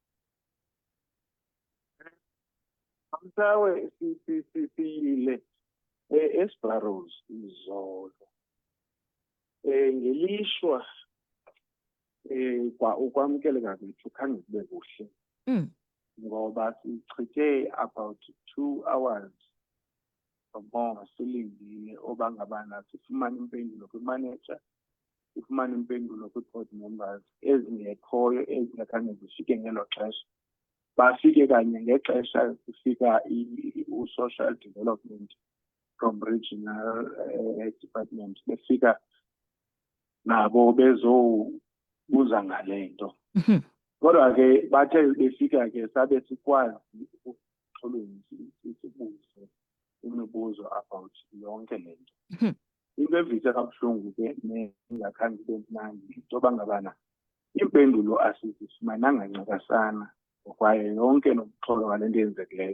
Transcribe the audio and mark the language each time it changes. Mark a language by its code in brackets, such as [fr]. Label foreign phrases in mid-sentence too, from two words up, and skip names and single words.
[xh] Msawe siyile eSparrows izolo. Ngelishwa ukwamkeleka kwethu khange kube kuhle. Ngoba sichithe [en] about 2 hours more [xh] silindile obangabana sifumane impendulo kwi-manager, sifumane impendulo kwi- [en] board members [xh] ezingekhoyo ezingakhange zifike ngelo xesha. Bafike kanye ngexesha kufika u- [en] social development from regional department, [xh] befika nabo bezobuza ngale nto. Kodwa ke bathe befika ke sabe sikwazi ukuxolisa sibuze imibuzo about yonke le nto. Into evise kabuhlungu ke nengakhange ibe mnandi into bangabana impendulo asizifumananga ncakasana kwaye yonke nokuxolo ngale nto yenzekileyo.